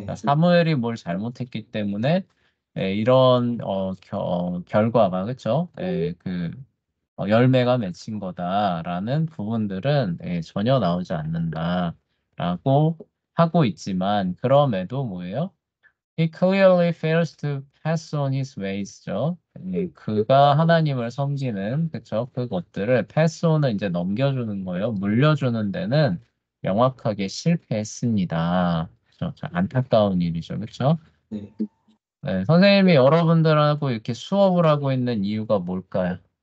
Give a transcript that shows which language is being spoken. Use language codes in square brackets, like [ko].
[ko] 그러니까 사무엘이 뭘 잘못했기 때문에 이런 결과가 그렇죠? 열매가 맺힌 거다라는 부분들은 전혀 나오지 않는다라고 하고 있지만 그럼에도 뭐예요? [en] He clearly fails to pass on his ways죠. [ko] 그가 하나님을 섬기는 그쵸? 그것들을 pass on은 이제 넘겨주는 거예요. 물려주는 데는 명확하게 실패했습니다. 그쵸? 참 안타까운 일이죠. 그렇죠? 네. 선생님이 여러분들하고 이렇게 수업을 하고 있는 이유가 뭘까요?